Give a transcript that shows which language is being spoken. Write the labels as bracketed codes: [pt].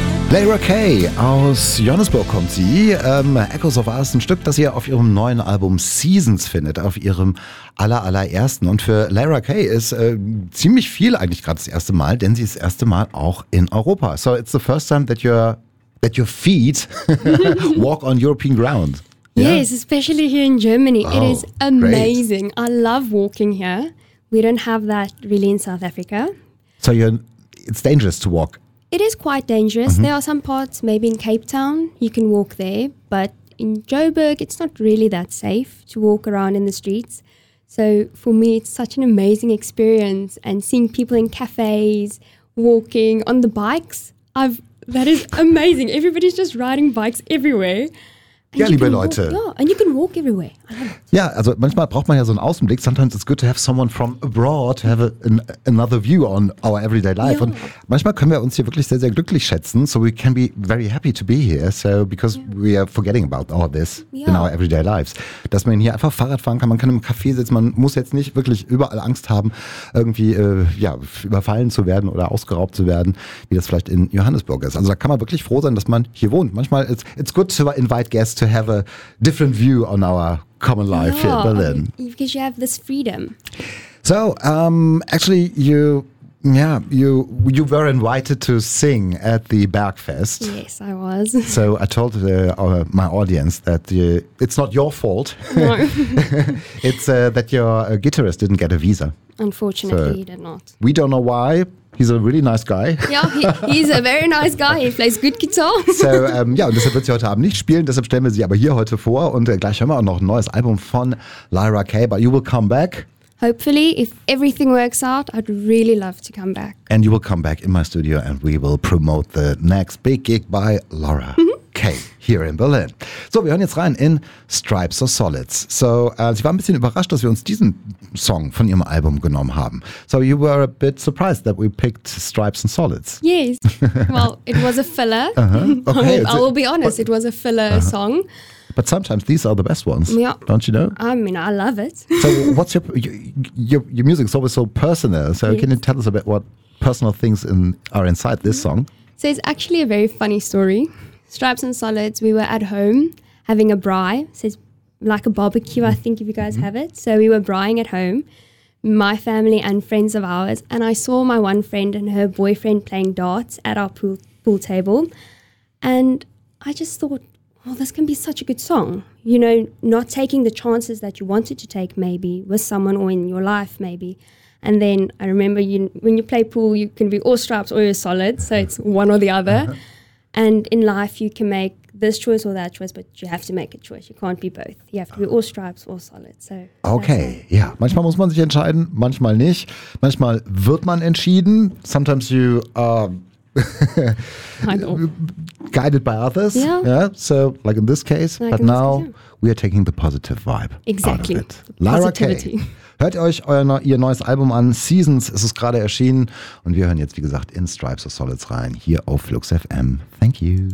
[de] Leyra Kay aus Johannesburg kommt sie. Echoes of Us, ein Stück, das ihr auf ihrem neuen Album Seasons findet, auf ihrem allerersten. Und für Leyra Kay ist ziemlich viel eigentlich gerade das erste Mal, denn sie ist das erste Mal auch in Europa. [en] So it's the first time that your feet walk on European ground. Yeah? Yes, especially here in Germany. Oh, it is amazing. Great. I love walking here. We don't have that really in South Africa. So it's dangerous to walk. It is quite dangerous. Mm-hmm. There are some parts, maybe in Cape Town, you can walk there. But in Joburg, it's not really that safe to walk around in the streets. So for me, it's such an amazing experience. And seeing people in cafes, walking on the bikes, that is amazing. Everybody's just riding bikes everywhere. [de] Ja, liebe Leute. [en] Ja, and you can walk everywhere. [de] Ja, also manchmal braucht man ja so einen Außenblick. [en] Sometimes it's good to have someone from abroad to have another view on our everyday life. [de] Ja. Und manchmal können wir uns hier wirklich sehr, sehr glücklich schätzen. [en] So we can be very happy to be here. So because we are forgetting about all this in our everyday lives. [de] Dass man hier einfach Fahrrad fahren kann. Man kann im Café sitzen. Man muss jetzt nicht wirklich überall Angst haben, irgendwie überfallen zu werden oder ausgeraubt zu werden, wie das vielleicht in Johannesburg ist. Also da kann man wirklich froh sein, dass man hier wohnt. Manchmal [en] it's good to invite guests to have a different view on our common life here in Berlin. Because you have this freedom. So, you were invited to sing at the Bergfest. Yes, I was. So I told my audience that it's not your fault. No. It's that your guitarist didn't get a visa. Unfortunately, he did not. We don't know why. He's a really nice guy. Yeah, he's a very nice guy. He plays good guitar. [de] So, und deshalb wird sie heute Abend nicht spielen. Deshalb stellen wir sie aber hier heute vor. Und gleich hören wir auch noch ein neues Album von Leyra Kay. [en] But you will come back. Hopefully, if everything works out, I'd really love to come back. And you will come back in my studio and we will promote the next big gig by Leyra Kay here in Berlin. [de] So, wir hören jetzt rein in Stripes or Solids. So, sie war ein bisschen überrascht, dass wir uns diesen Song von ihrem Album genommen haben. [en] So, you were a bit surprised that we picked Stripes and Solids. Yes. Well, it was a filler. Uh-huh. Okay, I will be honest, it was a filler song. But sometimes these are the best ones, don't you know? I mean, I love it. So what's your music is always so personal. So yes. Can you tell us a bit what personal things are inside this song? So it's actually a very funny story. Stripes and Solids, we were at home having a braai. So it's like a barbecue, mm-hmm. I think, if you guys mm-hmm. have it. So we were braaiing at home, my family and friends of ours. And I saw my one friend and her boyfriend playing darts at our pool table. And I just thought, well, this can be such a good song. You know, not taking the chances that you wanted to take maybe with someone or in your life maybe. And then I remember when you play pool, you can be all stripes or you're solid. So it's one or the other. And in life, you can make this choice or that choice, but you have to make a choice. You can't be both. You have to be all stripes or solid. So okay, yeah. [de] Manchmal muss man sich entscheiden, manchmal nicht. Manchmal wird man entschieden. [en] Sometimes you guided by others. Yeah. So like in this case, like but now we are taking the positive vibe. Exactly. Out of it. Leyra Kay. [de] Hört euch ihr neues Album an. Seasons ist es gerade erschienen. Und wir hören jetzt, wie gesagt, in Stripes or Solids rein. Hier auf Flux FM. [en] Thank you.